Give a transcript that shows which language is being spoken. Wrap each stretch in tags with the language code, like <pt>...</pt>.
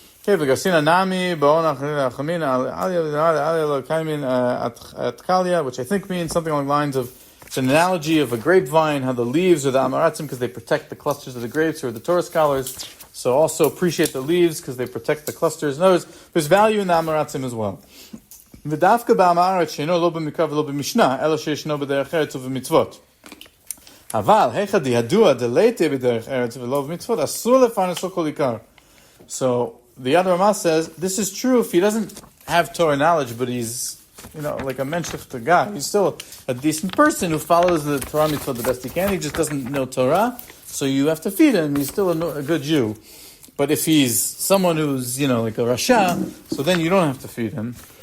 <en>Okay, which I think means something along the lines of, it's an analogy of a grapevine, how the leaves are the Amaratzim because they protect the clusters of the grapes, or the Torah scholars. So also appreciate the leaves because they protect the clusters. In other words, there's value in the Amaratzim as well.</en> <he>ודווקא באמרת שאינו לא במקרא ולא במשנה, אלא שישנו בדרך ארץ ובמצוות. אבל, היכא דידוע דלייתא בדרך ארץ ולא במצוות, אסור לפרנסו כל עיקר.</he> <en>So, the other Rama says, this is true if he doesn't have Torah knowledge, but he's, like a menschlichter guy. He's still a decent person who follows the Torah mitzvah the best he can. He just doesn't know Torah, so you have to feed him. He's still a good Jew. But if he's someone who's, like a Rasha, so then you don't have to feed him.</en>